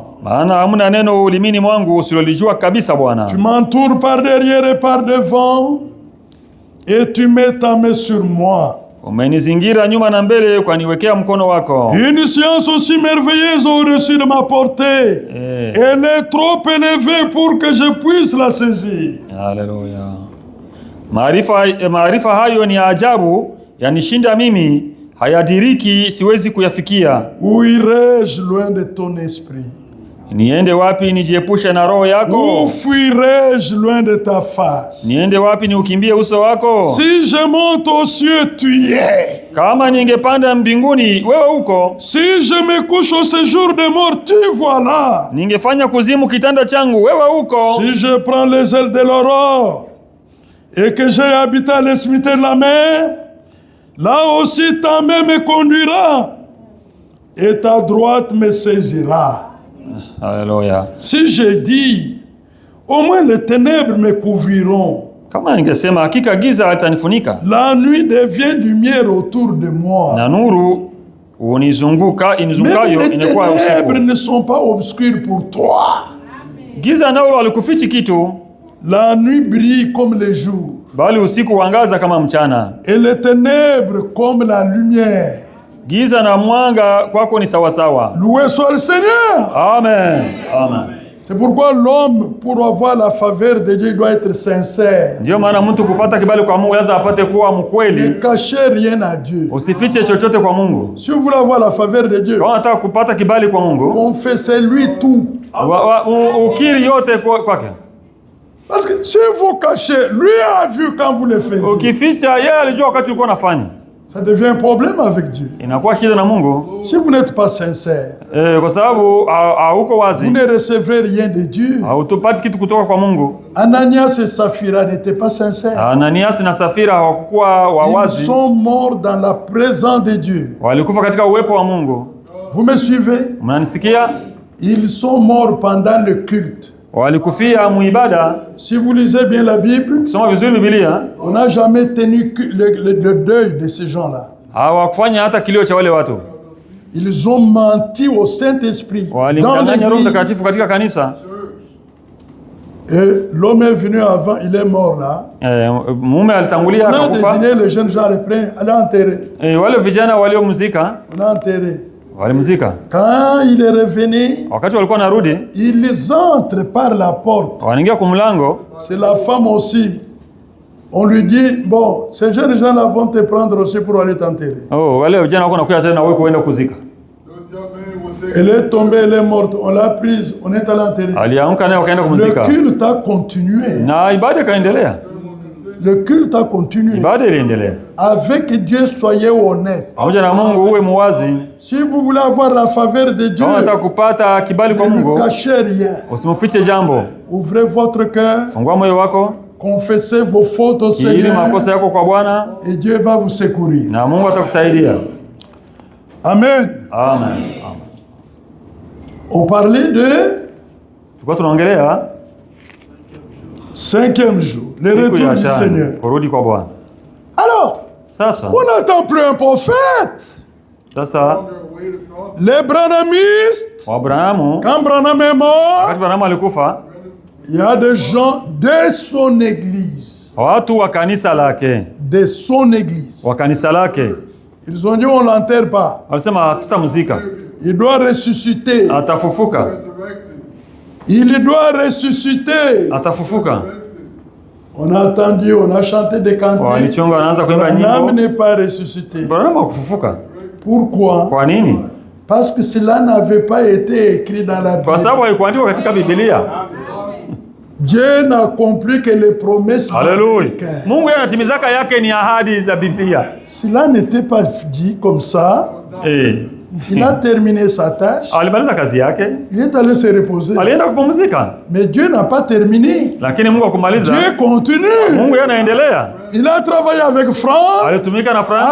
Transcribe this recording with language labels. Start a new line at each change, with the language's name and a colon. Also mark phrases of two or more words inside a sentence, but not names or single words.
Swahili: Maana hamuna neno ulimini mwangu usilolijua kabisa Bwana.
French: Tu m'entoures par derrière et par devant, et tu mets ta main sur moi.
Swahili: Umenizingira nyuma na mbele kwa niwekea mkono wako.
French: Une science aussi merveilleuse au-dessus de ma portée. Elle est trop élevée pour que je puisse la saisir.
Swahili: Haleluya. Maarifa hayo ni ajabu, yanishinda mimi, hayadiriki, siwezi kuyafikia.
French: Où irai-je loin de ton esprit?
Swahili: Niende wapi nijiepushe na roho yako?
French: Où fuirai-je loin de ta face?
Swahili: Niende wapi niukimbie uso wako?
French: Si je monte aux cieux, tu y es.
Swahili: Kama ningepanda mbinguni, wewe uko.
French: Si je me couche au séjour des morts, tu vois là.
Swahili: Ningefanya kuzimu kitanda changu, wewe uko.
French: Si je prends les ailes de l'aurore et que j'ai habité à l'extrémité de la mer, là aussi ta main me conduira et ta droite me saisira.
Swahili: Haleluya.
French: Si je dis, au moins les ténèbres me couvriront.
Swahili: Kama ningesema hakika giza litanifunika.
French: La nuit devient lumière autour de moi.
Swahili: Na nuru inizungukayo inakuwa usiku.
French: Les ténèbres ne sont pas obscures pour toi.
Swahili: Giza nalo alikufichi kitu.
French: La nuit brille comme le jour.
Swahili: Bali usiku huangaza kama mchana.
French: Et les ténèbres comme la lumière.
Swahili: Giza na mwanga kwako ni sawa sawa.
French: Loué soit le Seigneur. Amen. Amen. C'est pourquoi l'homme, pour avoir la faveur de Dieu, doit être sincère.
Swahili: Ndio maana mtu kupata kibali kwa Mungu lazima apate kuwa mkweli.
French: Ne cachez rien à Dieu.
Swahili: Usifiche chochote kwa Mungu.
French: Si vous voulez avoir la faveur de Dieu,
Swahili: kama unataka kupata kibali kwa Mungu,
French: confessez-lui tout.
Swahili: Ukiri yote kwake.
French: Parce que si vous cachez, lui a vu quand vous le faites.
Swahili: Ukificha, yeye alijua wakati ulikuwa unafanya.
French: Ça devient un problème avec Dieu.
Swahili: Inakuwa shida na Mungu.
French: Si vous n'êtes pas sincère,
Swahili: kwa sababu hauko wazi,
French: vous ne recevrez rien de Dieu.
Swahili: Hautopati kitu kutoka kwa Mungu.
French: Ananias et Saphira n'étaient pas sincères.
Swahili: Ananias na Safira hawakuwa wawazi.
French: Ils sont morts dans la présence de Dieu.
Swahili: Walikufa katika uwepo wa Mungu.
French: Vous me suivez?
Swahili: Mnanisikia?
French: Ils sont morts pendant le culte.
Swahili: Walikufia muibada.
French: Si vous lisez bien la Bible,
Swahili: kusoma vizuri Biblia,
French: on n'a jamais tenu le deuil de ces gens-là.
Swahili: Hawakufanya hata kilio cha wale watu.
French: Ils ont menti au Saint-Esprit.
Swahili: Walimdanganya Roho Mtakatifu katika kanisa.
French: Et l'homme est venu avant, il est mort là.
Swahili: Mume alitangulia
French: On a
Swahili: akakufa.
French: désigné les jeunes gens, les premiers, allez enterrer.
Swahili: Wale vijana waliomzika
French: On a enterré.
Swahili: walimzika.
French: Quand il est revenu,
Swahili: Wakati walikuwa narudi,
French: ils entrent par la porte.
Swahili: wanaingia kwa mlango.
French: C'est la femme aussi. On lui dit, bon, ces jeunes gens-là vont te prendre aussi pour aller t'enterrer.
Swahili: Oh, wale vijana wako nakuja tena wewe kuenda kuzika.
French: Elle est tombée, elle est morte. On l'a prise, on est allé enterrer.
Swahili: Aliamka naye wakaenda
French: Le
Swahili: kumzika.
French: culte a continué.
Swahili: Na ibada ikaendelea.
French: Le culte a continué.
Swahili: Ibada iliendelea.
French: Avec Dieu, soyez honnête.
Swahili: Pamoja na Mungu uwe muwazi.
French: Si vous voulez avoir la faveur de Dieu,
Swahili: Kama unataka kupata kibali kwa
French: ne lui
Swahili: Mungu,
French: cachez rien.
Swahili: usimfiche jambo.
French: Ouvrez votre cœur,
Swahili: Fungua moyo wako,
French: confessez vos fautes au
Swahili: ili
French: Seigneur
Swahili: makosa yako kwa Bwana,
French: et Dieu va vous secourir.
Swahili: na Mungu atakusaidia. Amen. Amen.
French: On parlait de
Swahili: Tulikuwa tunaongelea
French: 5e jour, le
Swahili: siku
French: retour
Swahili: ya
French: du
Swahili: tano,
French: Seigneur.
Swahili: kurudi kwa Bwana.
French: Alors,
Swahili: Sasa
French: on n'attend plus un prophète. Les branhamistes,
Swahili: Abrahamu,
French: quand Branham est mort,
Swahili: wakati Abrahamu alikufa,
French: il y a des gens de son église.
Swahili: watu wa kanisa lake,
French: De son église.
Swahili: wa kanisa lake
French: Ils ont dit on ne l'enterre pas.
Swahili: walisema tutamzika,
French: Il doit ressusciter.
Swahili: atafufuka,
French: Il doit ressusciter.
Swahili: atafufuka.
French: On a entendu, on a chanté des cantiques.
Swahili: Walichunga wanaanza kuimba Branham nyimbo.
French: n'est pas ressuscité.
Swahili: Abrahamu hakufufuka.
French: Pourquoi?
Swahili: Kwa nini?
French: Parce que cela n'avait pas été écrit dans la
Swahili: Kwa
French: Bible.
Swahili: sababu haikuandikwa katika Biblia.
French: Dieu n'a compris que les promesses
Swahili: Haleluya.
French: bibliques.
Swahili: Mungu yeye anatimizaka yake ni ahadi za Biblia.
French: Cela n'était pas dit comme ça. Il a terminé sa tâche.
Swahili: Alimaliza kazi yake,
French: Il est allé se reposer.
Swahili: alienda kupumzika.
French: Mais Dieu n'a pas terminé.
Swahili: Lakini Mungu hakumaliza.
French: Dieu continue.
Swahili: Mungu yeye anaendelea.
French: Il a travaillé avec Franck,
Swahili: Alitumika na Frank